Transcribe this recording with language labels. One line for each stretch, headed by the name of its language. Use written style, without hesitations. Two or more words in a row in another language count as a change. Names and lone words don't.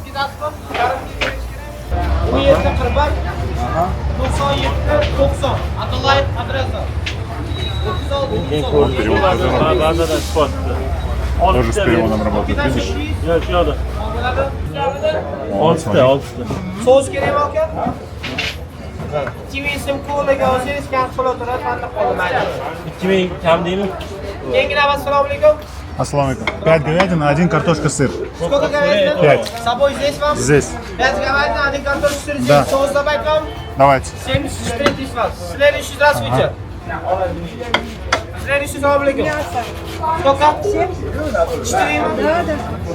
Russian: Вот перевод тоже с переводом работает, видишь? Вот, смотри.
Uzbek: So'z kerakmi aka? 2000 so'm ko'laga olsangiz kam pul turadi, qanday qolmaydi. 2000 kam deymi? Keyingi navbat assalomu alaykum.
Arabic: السلام عليكم.
Russian: 5 говядина, 1 картошка, сыр. Сколько говядины? 5. С собой здесь вам? Здесь. 5 говядины, 1 картошка, сыр здесь. Да. Соус добавить вам? Давайте. 74 тысяч вас. Следующий, здравствуйте. Следующий,
Arabic: سلام عليكم.
Russian: Сколько? 4. Да, да.